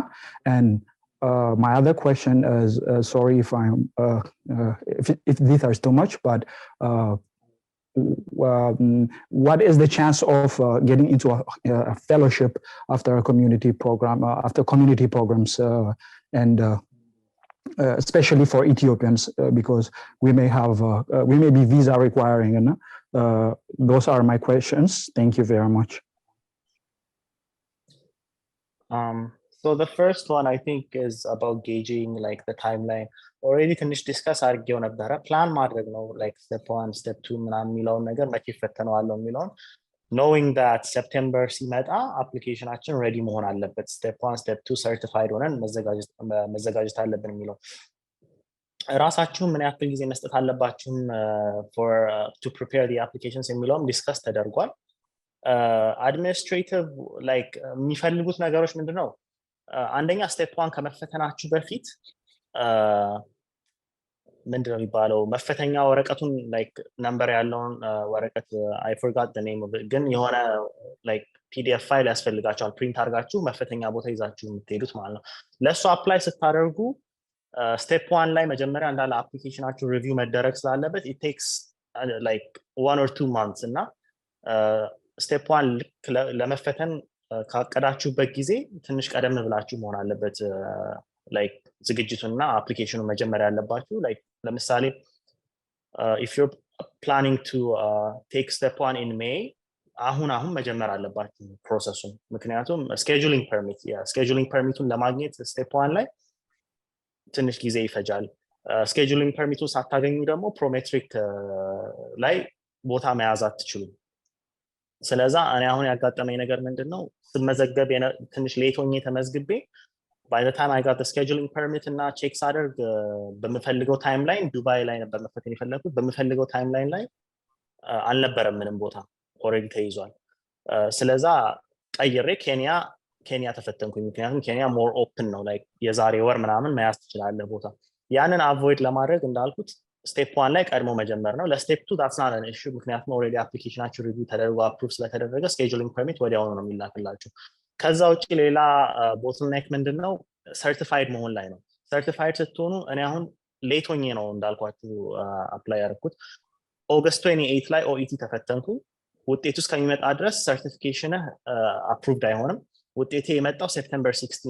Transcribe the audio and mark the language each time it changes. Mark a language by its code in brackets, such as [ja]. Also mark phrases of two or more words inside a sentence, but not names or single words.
[en] And my other question is, sorry if I'm if these are too much, but what is the chance of getting into a fellowship after a community program, after community programs, and especially for Ethiopians, because we may be visa requiring, and those are my questions. Thank you very much. So the first one I think is about gauging like the timeline. [am] Already ትንሽ ዲስከስ አድርጌው ነበረ ፕላን ማድረግ ነው [en] like step 1 step 2 [am] ምናምን የሚለውን ነገር መቼ ፈተነዋለሁ የሚለውን [en] knowing that September [am] ሲመጣ አፕሊኬሽናችን ሬዲ መሆን አለበት [en] step 1 step 2 certified [am] ሆነን መዘጋጀት አለብን የሚለው ራሳችሁ ምን ያክል ጊዜ መስጠት አለባችሁ [en] for to prepare the applications [am] የሚለውም ዲስከስ ተደርጓል [en] administrative like [am] የሚፈልጉት ነገሮች ምንድነው አንደኛ step 1 ከመፈተናችሁ በፊት ምንድነው የሚባለው መፈተኛ ወረቀቱን like ነምበር ያለውን ወረቀት [en] I forgot the name of it [am] ግን የሆነ like PDF ፋይል ያስፈልጋችኋል ፕሪንት አድርጋችሁ መፈተኛ ቦታ ይዛችሁ የምትሄዱት ማለት ነው ለሱ አፕላይ ስታደርጉ step 1 ላይ መጀመሪያ እንዳለ አፕሊኬሽናችሁ ሪቪው መደረግ ስላለበት [en] it takes like 1 or 2 months [am] እና step 1 ለመፈተን ካቀዳችሁበት ጊዜ ትንሽ ቀደም ብላችሁ መሆን አለበት like ዝግጅቱና አፕሊኬሽኑ መጀመሪያ ያለባችሁ like ለምሳሌ [en] if you're planning to take step 1 in May [am] አሁን መጀመር አለባችሁ ፕሮሰሱን ምክንያቱም [en] scheduling permitቱን [am] ለማግኘት step 1 ላይ ትንሽ ጊዜ ይፈጃል [en] scheduling permitቱን [am] ሳታገኙ ደግሞ prometric ላይ ቦታ መያዝ አትችሉም ስለዛ እኔ አሁን ያጋጠመኝ ነገር ምንድነው ስመዘገብ ትንሽ ሌት ሆኜ ተመዝግቤ [en] by the time I got the scheduling permit [am] እና ቼክ ሳደርግ በመፈልገው ታይምላይን ዱባይ ላይ ነበር መፈተን የፈለኩት በመፈልገው ታይምላይን ላይ አልነበረም ምንም ቦታ ኦሬዲ ተይዟል ስለዛ ቀይሬ ኬንያ ተፈተንኩኝ ምክንያቱም ኬንያ [en] more open [am] ነው like የዛሬ ወር ምናምን መያዝ ትችላለህ ቦታ ያንን አቮይድ ለማድረግ እንዳልኩት ስቴፕ 1 ላይ ቀድሞ መጀመር ነው ለስቴፕ 2 that's [en] not an issue [am] ምክንያቱም ኦሬዲ አፕሊኬሽናችሁ ሪቪው ተደርጎ አፕሩቭ ስለተደረገ [en] scheduling permit [am] ወዲያውኑ ነው የሚላክላችሁ ከዛ ውጪ ሌላ ቦትልኔክ ምንድነው ሰርቲፋይድ መሆን ላይ ነው ሰርቲፋይድ ስትሆኑ እኔ አሁን ሌት ሆኜ ነው እንዳልኳችሁ አፕላይ ያደረኩት ኦገስት 28 ላይ ኦኢቲ ተፈተንኩ ውጤቱ እስከሚመጣ ድረስ ሰርቲፊኬሽን አፕሩቭድ አይሆንም ውጤቴ የመጣው ሴፕቴምበር 16